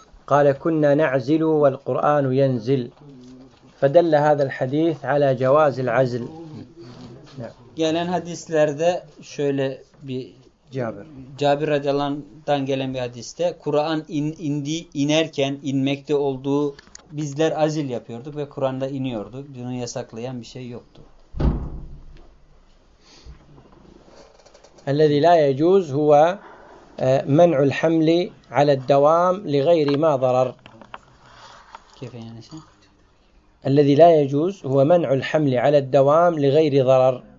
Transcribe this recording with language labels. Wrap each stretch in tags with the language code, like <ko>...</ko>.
<ar>قال كنا نعزل والقرآن ينزل فدل هذا الحديث على جواز العزل.</ar> <tr>Gelen hadislerde şöyle bir Cabir radıyallahu anh'dan gelen bir hadiste Kur'an inerken inmekte olduğu bizler azil yapıyorduk ve Kur'an'da iniyordu. Bunu yasaklayan bir şey yoktu.</tr> <ar>الذي لا يجوز هو منع الحمل على الدوام لغير ما ضرر. كيف يعني شيء؟ الذي لا يجوز هو منع الحمل على الدوام لغير ضرر.</ar>